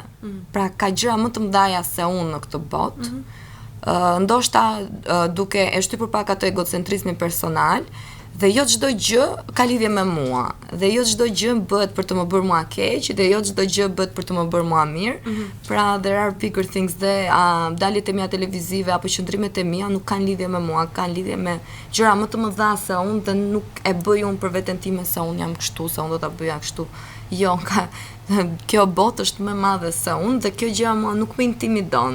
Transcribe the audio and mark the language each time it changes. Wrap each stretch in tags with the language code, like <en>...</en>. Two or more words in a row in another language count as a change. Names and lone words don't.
<sq>Pra ka gjëra më të mëdha se unë në këtë botë. Ndoshta duke e shtypur pak atë egocentrizmin personal dhe jo çdo gjë ka lidhje me mua dhe jo çdo gjë bëhet për të më bërë mua keq dhe jo çdo gjë bëhet për të më bërë mua mirë. Pra</sq> <en>there are bigger things</en> <sq>dhe daljet e mia televizive apo qëndrimet e mia nuk kanë lidhje me mua, kanë lidhje me gjëra më të mëdha se unë dhe nuk e bëj unë për veten time se unë jam kështu, se unë do ta bëja kështu. Jo, kjo botë është më madhe se unë dhe kjo gjë mua nuk më intimidon.</sq>